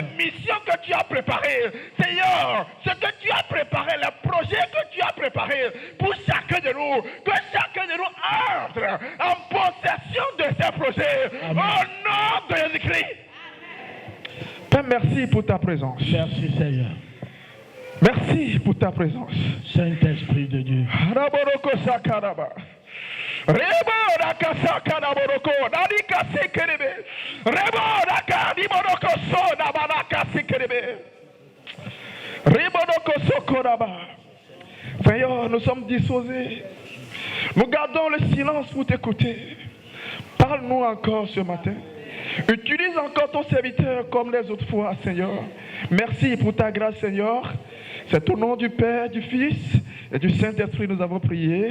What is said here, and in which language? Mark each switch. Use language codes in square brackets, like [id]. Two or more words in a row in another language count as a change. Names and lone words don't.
[fr] les missions que tu as préparées, Seigneur, ce que tu as préparé, les projets que tu as préparés pour chacun de nous, que chacun de nous entre en possession de ces projets. Amen. Au nom de Jésus-Christ. Père, merci pour ta présence. Merci Seigneur. Merci pour ta présence. Saint-Esprit de Dieu. Haraboroko sakaraba. Rebo rakasa kanaboroko. Nadika sekerebe. Rebo rakadiboroko so nabaraka sekerebe. Rebodoko sokoraba. Seigneur, nous sommes disposés. Nous gardons le silence pour t'écouter. Parle-nous encore ce matin. Utilise encore ton serviteur comme les autres fois, Seigneur. Merci pour ta grâce, Seigneur. C'est au nom du Père, du Fils et du Saint-Esprit que nous avons prié.